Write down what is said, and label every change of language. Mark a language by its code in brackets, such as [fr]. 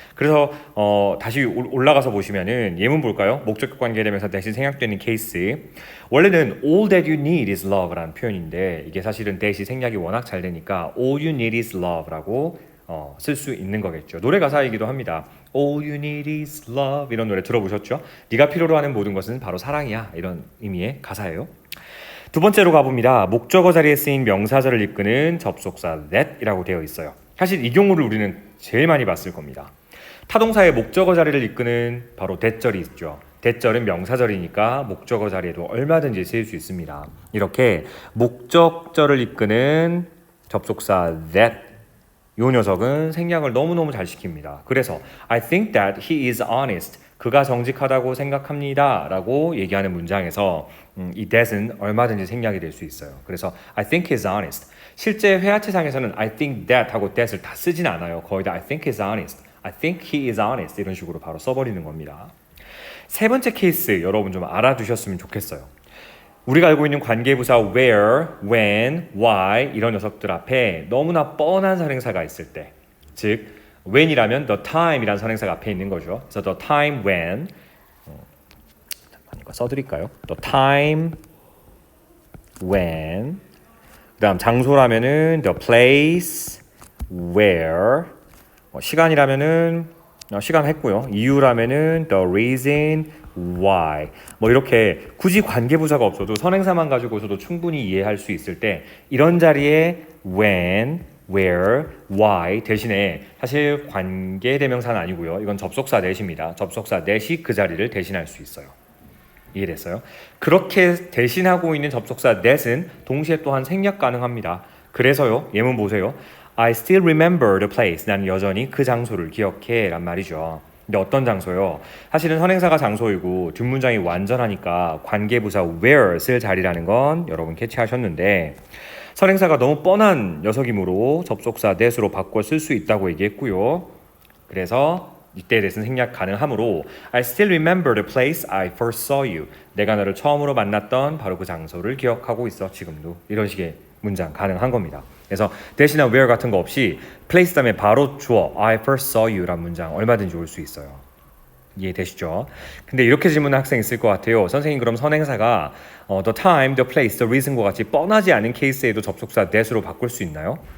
[ko] 그래서 다시 올라가서 보시면은 예문 볼까요? 목적격 관계대명사 대신 생략되는 케이스. 원래는 [en] all that you need is love [ko] 라는 표현인데 이게 사실은 대시 생략이 워낙 잘 되니까 [en] all you need is love [ko] 라고 쓸 수 있는 거겠죠. 노래 가사이기도 합니다. [en] All you need is love [ko] 이런 노래 들어보셨죠? 네가 필요로 하는 모든 것은 바로 사랑이야 이런 의미의 가사예요. 두 번째로 가봅니다. 목적어 자리에 쓰인 명사절을 이끄는 접속사 that이라고 되어 있어요. 사실 이 경우를 우리는 제일 많이 봤을 겁니다. 타동사의 목적어 자리를 이끄는 바로 that절이 있죠. that절은 명사절이니까 목적어 자리에도 얼마든지 쓰일 수 있습니다. 이렇게 목적절을 이끄는 접속사 that 이 녀석은 생략을 너무너무 잘 시킵니다. [en] 그래서 I think that he is honest. [ko] 그가 정직하다고 생각합니다. 라고 얘기하는 문장에서 이 that은 얼마든지 생략이 될 수 있어요. [en] 그래서 I think he is honest. [ko] 실제 회화체상에서는 [en] I think that [ko] 하고 that을 다 쓰진 않아요. 거의 다 [en] I think he is honest. I think he is honest. [ko] 이런 식으로 바로 써버리는 겁니다. 세 번째 케이스 여러분 좀 알아두셨으면 좋겠어요. 우리가 알고 있는 관계부사 where, when, why 이런 녀석들 앞에 너무나 뻔한 선행사가 있을 때, 즉 when이라면 the time이라는 선행사가 앞에 있는 거죠. 그래서 the time when 잠깐 이거 써드릴까요? the time when 그다음 장소라면은 [en] the place where [ko] 시간이라면은 시간 했고요. 이유라면은 [en] the reason why [ko] 이렇게 굳이 관계부사가 없어도 선행사만 가지고서도 충분히 이해할 수 있을 때 이런 자리에 when, where, why 대신에 사실 관계대명사는 아니고요. 이건 접속사 that입니다. 접속사 that이 그 자리를 대신할 수 있어요. 이해됐어요? 그렇게 대신하고 있는 접속사 that은 동시에 또한 생략 가능합니다. 그래서요. 예문 보세요. [en] I still remember the place. [ko] 나는 여전히 그 장소를 기억해 란 말이죠. 근데 어떤 장소요? 사실은 선행사가 장소이고 뒷문장이 완전하니까 관계부사 where 쓸 자리라는 건 여러분 캐치하셨는데 선행사가 너무 뻔한 녀석이므로 접속사 that으로 바꿔 쓸 수 있다고 얘기했고요. 그래서 이때에 대해서는 생략 가능하므로 [en] I still remember the place I first saw you. [ko] 내가 너를 처음으로 만났던 바로 그 장소를 기억하고 있어 지금도. 이런 식의 문장 가능한 겁니다. 그래서 대신에 where 같은 거 없이 place 다음에 바로 주어 [en] I first saw you [ko] 란 문장 얼마든지 올 수 있어요. 이해되시죠? 근데 이렇게 질문하는 학생 있을 것 같아요. 선생님 그럼 선행사가 the time, the place, the reason과 같이 뻔하지 않은 케이스에도 접속사 that으로 바꿀 수 있나요?